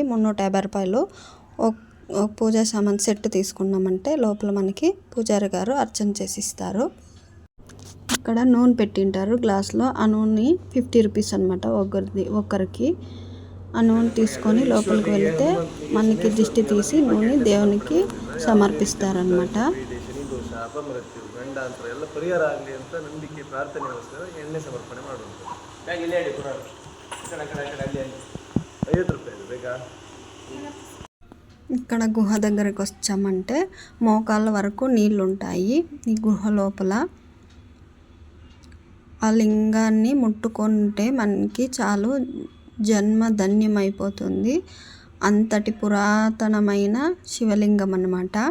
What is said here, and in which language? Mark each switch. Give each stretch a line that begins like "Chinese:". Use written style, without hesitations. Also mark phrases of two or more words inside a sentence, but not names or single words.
Telugu: 350 రూపాయలు ఒక పూజా సామాన్ సెట్ తీసుకున్నామంటే లోపల మనకి పూజారి గారు అర్చన చేసి ఇస్తారు. ఇక్కడ నూనె పెట్టింటారు గ్లాస్లో. ఆ నూనె 50 రూపీస్ అనమాట ఒక్కరికి. ఆ నూనె తీసుకొని లోపలికి వెళ్తే మనకి దిష్టి తీసి నూనె దేవునికి సమర్పిస్తారనమాట.
Kannada: ಎಲ್ಲ ಪರಿಹಾರ ಆಗಲಿ ಅಂತ ನಂಬಿಕೆ ಪ್ರಾರ್ಥನೆಗೋಸ್ಕರ ಎಣ್ಣೆ ಸಮರ್ಪಣೆ ಮಾಡುವಂಥದ್ದು. 50 ರೂಪಾಯಿ ಬೇಕಾ?
Telugu: ఇక్కడ గుహ దగ్గరికి వచ్చామంటే మోకాళ్ళ వరకు నీళ్ళు ఉంటాయి ఈ గుహ లోపల. ఆ లింగాన్ని ముట్టుకుంటే మనకి చాలు జన్మ ధన్యమైపోతుంది. అంతటి పురాతనమైన శివలింగం అన్నమాట.